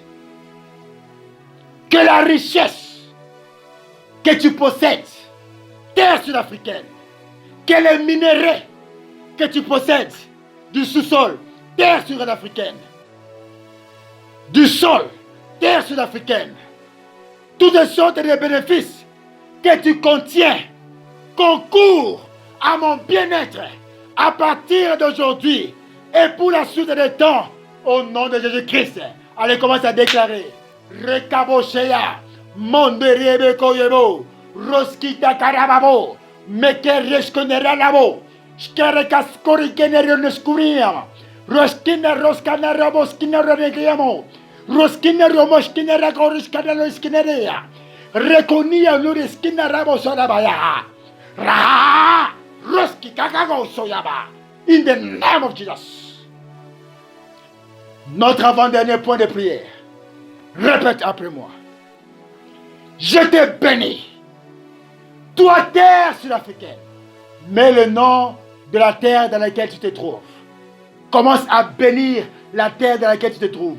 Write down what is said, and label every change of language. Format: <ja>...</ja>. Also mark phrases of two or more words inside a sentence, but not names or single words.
<fr>Que la richesse que tu possèdes, terre sud-africaine, que les minéraux que tu possèdes du sous-sol, terre sud-africaine, du sol, terre sud-africaine, toutes sortes de bénéfices que tu contiens concourent à mon bien-être à partir d'aujourd'hui et pour la suite des temps, au nom de Jésus-Christ. Allez, commence à déclarer. Rekaboshea, Monderebe Koyebo, Roskita Karababo, Mekereskonera Labo, Skerekaskorikenero Neskuria, Roskina Roskana Raboskina Regiamo, Roskina Romoskina Rakoriskana Skinerea, Rekonia Luriskina Rabosolabaya, Ra, Roski Kakago Soyaba,</fr> <en>in the name of Jesus.</en> <fr>Notre avant-dernier point de prière. Répète après moi. Je te bénis. Toi, terre sud-africaine. Mets le nom de la terre dans laquelle tu te trouves. Commence à bénir la terre dans laquelle tu te trouves.</fr>